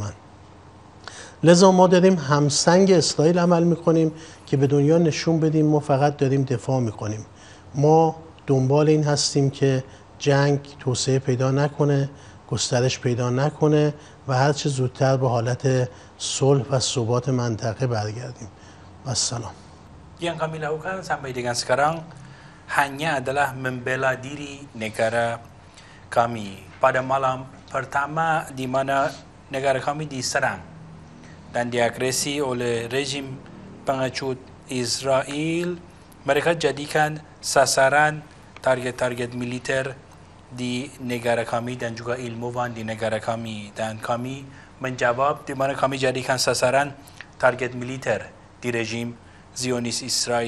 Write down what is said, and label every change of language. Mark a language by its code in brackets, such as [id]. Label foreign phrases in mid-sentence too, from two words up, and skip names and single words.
[fa] لذا ما داریم همسنگ اسرائیل عمل میکنیم که به دنیا نشون بدیم ما فقط داریم دفاع میکنیم. ما دنبال این هستیم که جنگ توسعه پیدا نکنه، گسترش پیدا نکنه و هر چه زودتر به حالت صلح و ثبات منطقه برگردیم. والسلام. [id] Yang kami lakukan sampai dengan sekarang hanya adalah membela diri negara kami. Pada malam pertama di mana negara kami diserang dan diagresi oleh rejim pengecut Israel, mereka jadikan sasaran target-target militer di negara kami dan juga ilmuwan di negara kami, dan kami menjawab di mana kami jadikan sasaran target militer di rejim Zionis Israel.